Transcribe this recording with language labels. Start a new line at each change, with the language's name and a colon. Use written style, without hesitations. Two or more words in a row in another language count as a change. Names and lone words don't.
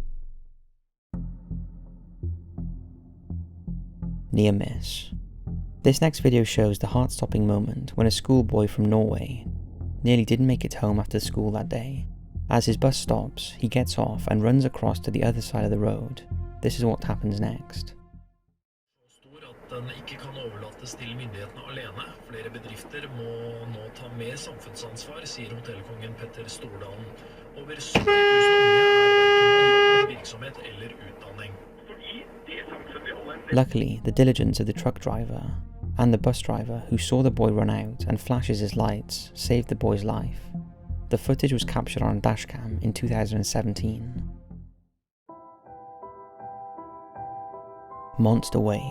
English: Nearmiss. This next video shows the heart-stopping moment when a schoolboy from Norway nearly didn't make it home after school that day. As his bus stops, he gets off and runs across to the other side of the road. This is what happens next.
Norwegian: Den ikke kan overlates til myndighetene alene. Flere bedrifter må nå ta mer samfunnsansvar, sier hotellkongen Petter Stordalen. Over 70 000 unge verken i virksomhet eller utdanning.
English: Luckily, the diligence of the truck driver and the bus driver who saw the boy run out and flashes his lights saved the boy's life. The footage was captured on a dashcam in 2017. Monster wave.